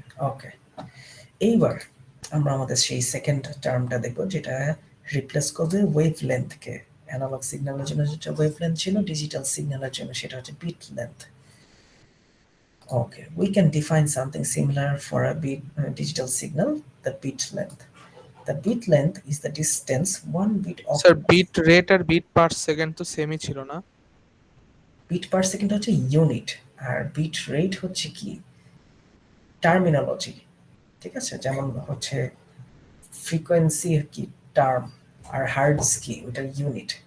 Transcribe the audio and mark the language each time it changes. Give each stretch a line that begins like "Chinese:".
Bangla: ওকে, এইবার আমরা আমাদের সেই সেকেন্ড টার্মটা দেখবো, যেটা রিপ্লেস করবে ওয়েভলেন্থকে। অ্যানালগ সিগন্যালের জন্য যেটা ওয়েভলেন্থ ছিল, ডিজিটাল সিগন্যালের জন্য সেটা হচ্ছে bit length.
English: Okay, we can define something similar for a digital signal, the bit length. the bit length is the distance one bit of
Bangla: sir bit rate আর bit per second তো সেমই ছিল না? Bit per second হচ্ছে unit, আর bit rate হচ্ছে কি terminology. ঠিক আছে, যেমন হচ্ছে ফ্রিকোয়েন্সি কি টার্ম, আর হার্টজ কি ওটা ইউনিট।